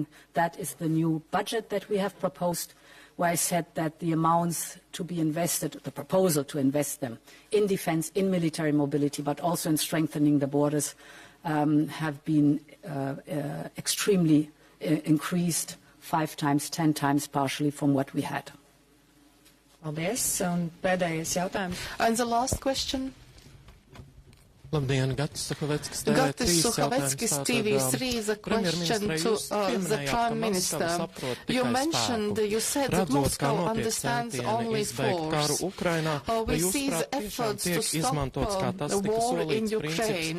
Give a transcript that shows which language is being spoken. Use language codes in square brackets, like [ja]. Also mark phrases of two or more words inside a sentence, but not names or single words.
[en] That is the new budget that we have proposed, where I said that the amounts to be invested, the proposal to invest them in defense, in military mobility, but also in strengthening the borders, have been extremely increased 5 times, 10 times partially from what we had. [lv] Paldies. Un pēdējais jautājums. [en] And the last question. [lv] Labdien, Gatis Suhaveckis, [en] TV3, the question to the Prime Minister. You mentioned, you said that Moscow understands only force. We see the efforts to stop the war in Ukraine.